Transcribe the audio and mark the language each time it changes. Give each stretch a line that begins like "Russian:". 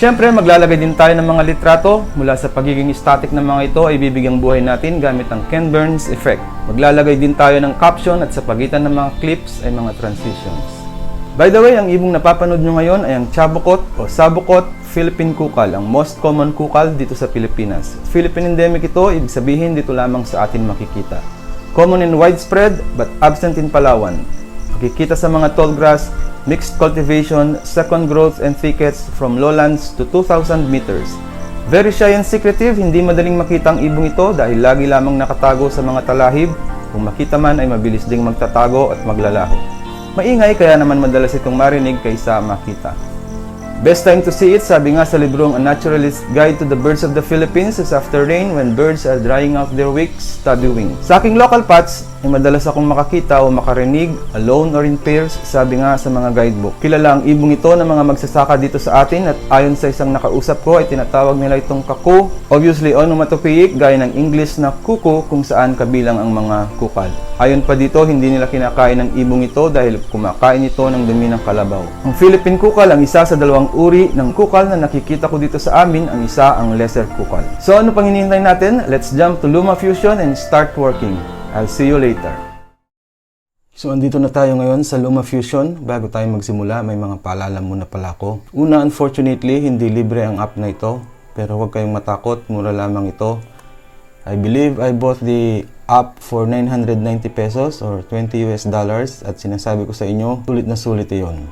Filipino: Siyempre, maglalagay din tayo ng mga litrato. Mula sa pagiging static ng mga ito ay bibigyang buhay natin gamit ang Ken Burns effect. Maglalagay din tayo ng caption at sa pagitan ng mga clips ay mga transitions. By the way, ang ibong napapanood nyo ngayon ay ang Chabocot o Sabocot Philippine Kukal, ang most common kukal dito sa Pilipinas. Philippine endemic ito, ibig sabihin dito lamang sa atin makikita.
English: Common and widespread but absent in Palawan.
Filipino: Makikita sa mga
English: tall grass, mixed cultivation, second growth and thickets from lowlands to 2,000 meters. Very shy and secretive,
Filipino: hindi madaling makita ang ibong ito dahil lagi lamang nakatago sa mga talahib. Kung makita man ay mabilis ding magtatago at maglalaho. Maingay kaya naman madalas itong marinig kaysa makita.
English: Best time to see it,
Filipino: sabi nga sa librong
English: A Naturalist's Guide to the Birds of the Philippines, is after rain when birds are drying out their wicks, stubby wings.
Filipino: Sa aking local pots, ay madalas akong makakita o makarinig,
English: alone or in pairs,
Filipino: sabi nga sa mga guidebook. Kilala ang ibong ito ng mga magsasaka dito sa atin at ayon sa isang nakausap ko ay tinatawag nila itong kaku. Obviously, onomatopoeic, gaya ng English na kuku kung saan kabilang ang mga kukal. Ayon pa dito, hindi nila kinakain ng ibong ito dahil kumakain ito ng dumi ng kalabaw. Ang Philippine kukal ang isa sa dalawang uri ng kukal na nakikita ko dito sa amin, ang isa ang lesser kukal. So ano pang hinihintay natin?
English: Let's jump to LumaFusion and start working. I'll see you later.
Filipino: So andito na tayo ngayon sa LumaFusion. Bago tayo magsimula, may mga paalala muna pala ako. Una, unfortunately, hindi libre ang app na ito. Pero huwag kayong matakot, mura lamang ito.
English: I believe I bought the app for 990 pesos or $20
Filipino: at sinasabi ko sa inyo, sulit na sulit iyon.